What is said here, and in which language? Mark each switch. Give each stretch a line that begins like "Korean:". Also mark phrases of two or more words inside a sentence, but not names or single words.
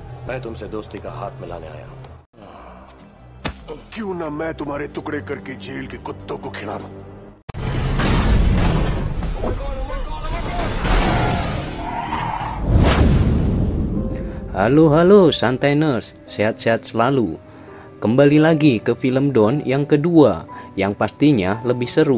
Hindi: मैं तुमसे दोस्ती का हाथ मिलाने आया हूं। क्यों ना मैं तुम्हारे टुकड़े करके जेल के कुत्तों को खिला दूं?
Indonesian: Halo Santainers, sehat-sehat selalu. Kembali lagi ke film Don yang kedua, yang pastinya lebih seru.